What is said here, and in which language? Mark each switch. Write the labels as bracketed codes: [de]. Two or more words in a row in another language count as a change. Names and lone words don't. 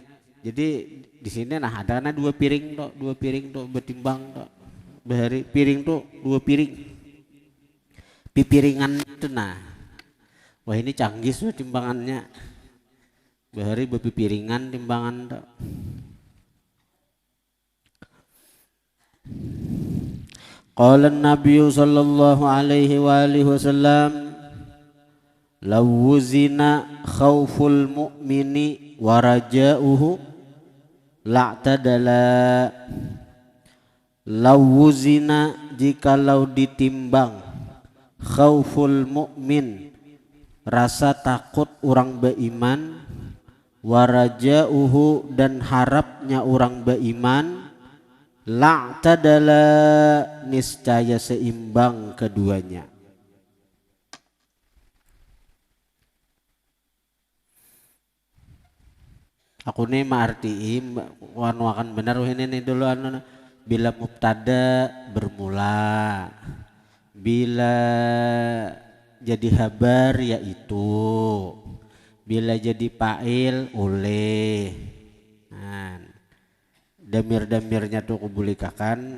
[bjn] Jadi di sini nah ada dua piring tuh bertimbang tuh. Bahari piring tuh dua piring. Pipiringan itu nah. Wah ini canggih tuh timbangannya. Bahari berpipiringan timbangan tuh. [ar] قال النبي صلى الله عليه وعلى آله وسلم لو وزن خوف المؤمن ورجاؤه لاعتدلا. لو وزن, [bjn] jikalau ditimbang, [ar] خوف المؤمن, [bjn] rasa takut orang beriman, warajauhu dan harapnya orang beriman, la'tadala niscaya seimbang keduanya. Aku nih ma'artiim wakan benar ini nih dulu anu bila mubtada bermula, bila jadi habar yaitu, bila jadi fa'il oleh. Nah, damir-damirnya tuh kubulikakan.